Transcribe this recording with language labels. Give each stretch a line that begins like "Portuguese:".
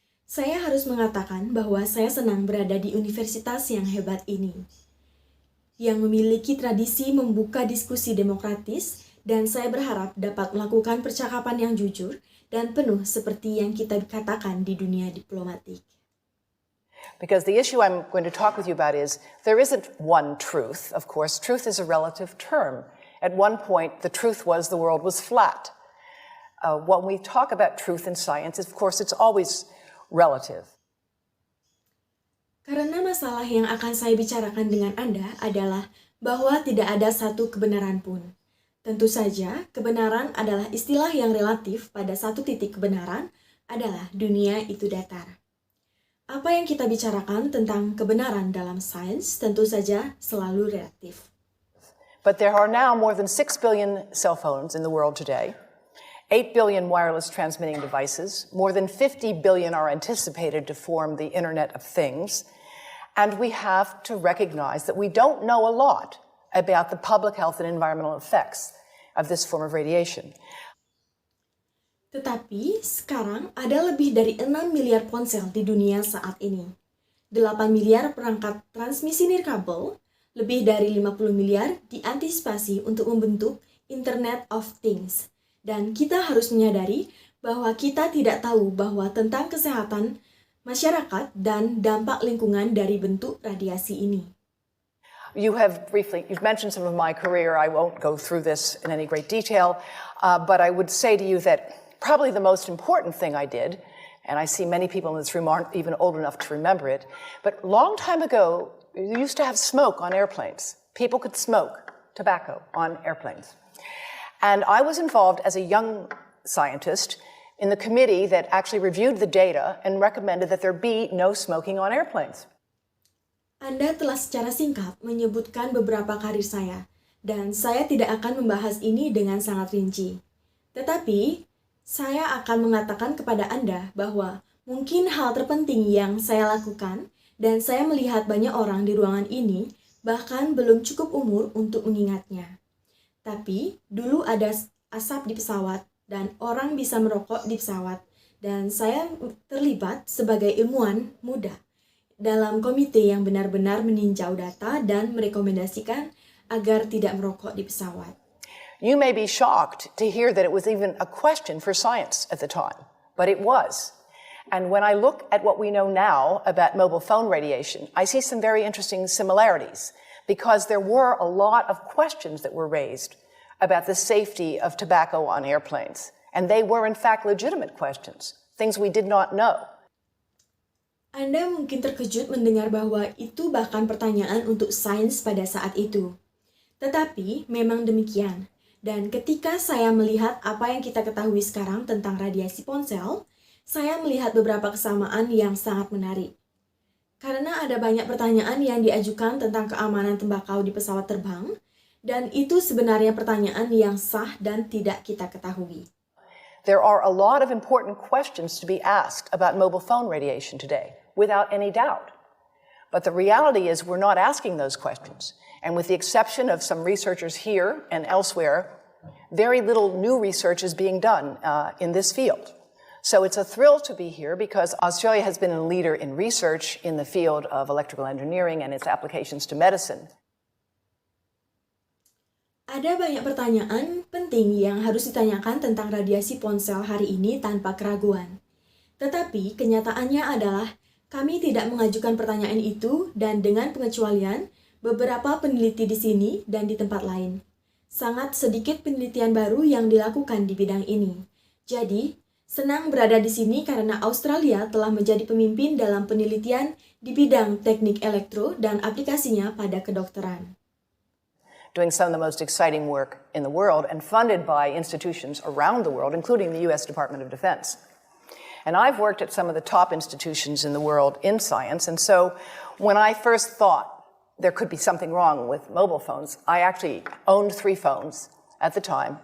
Indonesian: Saya harus mengatakan bahwa saya senang berada di universitas yang hebat ini, yang memiliki tradisi membuka diskusi demokratis, dan saya berharap dapat melakukan percakapan yang jujur dan penuh seperti yang kita katakan di dunia diplomatik.
English: Because the issue I'm going to talk with you about is, there isn't one truth, of course. Truth is a relative term. At one point, the truth was the world was flat. When we talk about truth in science, of course, it's always relative.
Indonesian: Karena masalah yang akan saya bicarakan dengan Anda adalah bahwa tidak ada satu kebenaran pun. Tentu saja, kebenaran adalah istilah yang relatif. Pada satu titik kebenaran adalah dunia itu datar. Apa yang kita bicarakan tentang kebenaran dalam sains tentu saja selalu relatif.
English: But there are now more than 6 billion cell phones in the world today. 8 billion wireless transmitting devices, more than 50 billion are anticipated to form the Internet of Things, and we have to recognize that we don't know a lot about the public health and environmental effects of this form of radiation.
Indonesian: Tetapi sekarang ada lebih dari 6 miliar ponsel di dunia saat ini. 8 miliar perangkat transmisi nirkabel, lebih dari 50 miliar diantisipasi untuk membentuk Internet of Things. Dan kita harus menyadari bahwa kita tidak tahu bahwa tentang kesehatan masyarakat dan dampak lingkungan dari bentuk radiasi ini.
English: You've mentioned some of my career. I won't go through this in any great detail, but I would say to you that probably the most important thing I did, and I see many people in this room aren't even old enough to remember it, but a long time ago, you used to have smoke on airplanes. People could smoke tobacco on airplanes. And I was involved as a young scientist in the committee that actually reviewed the data and recommended that there be no smoking on airplanes.
Indonesian: Anda telah secara singkat menyebutkan beberapa karir saya, dan saya tidak akan membahas ini dengan sangat rinci. Tetapi, saya akan mengatakan kepada Anda bahwa mungkin hal terpenting yang saya lakukan, dan saya melihat banyak orang di ruangan ini bahkan belum cukup umur untuk mengingatnya. Tapi, dulu ada asap di pesawat dan orang bisa merokok di pesawat. Dan saya terlibat sebagai ilmuwan muda dalam komite yang benar-benar meninjau data dan merekomendasikan agar tidak merokok di pesawat.
English: You may be shocked to hear that it was even a question for science at the time, but it was. And when I look at what we know now about mobile phone radiation, I see some very interesting similarities, because there were a lot of questions that were raised about the safety of tobacco on airplanes. And they were, in fact, legitimate questions, things we did not know.
Indonesian: Anda mungkin terkejut mendengar bahwa itu bahkan pertanyaan untuk sains pada saat itu. Tetapi memang demikian. Dan ketika saya melihat apa yang kita ketahui sekarang tentang radiasi ponsel, saya melihat beberapa kesamaan yang sangat menarik. Karena ada banyak pertanyaan yang diajukan tentang keamanan tembakau di pesawat terbang, dan itu sebenarnya pertanyaan yang sah dan tidak kita ketahui.
English: There are a lot of important questions to be asked about mobile phone radiation today, without any doubt. But the reality is we're not asking those questions. And with the exception of some researchers here and elsewhere, very little new research is being done in this field. So it's a thrill to be here because Australia has been a leader in research in the field of electrical engineering and its applications to medicine.
Indonesian: Ada banyak pertanyaan penting yang harus ditanyakan tentang radiasi ponsel hari ini tanpa keraguan. Tetapi kenyataannya adalah kami tidak mengajukan pertanyaan itu dan dengan pengecualian beberapa peneliti di sini dan di tempat lain. Sangat sedikit penelitian baru yang dilakukan di bidang ini. Jadi, senang berada di sini karena Australia telah menjadi pemimpin dalam penelitian di bidang teknik elektro dan aplikasinya pada kedokteran.
English: Doing some of the most exciting work in the world and funded by institutions around the world, including the US Department of Defense. And I've worked at some of the top institutions in the world in science, and so when I first thought there could be something wrong with mobile phones, I actually owned 3 phones at the time.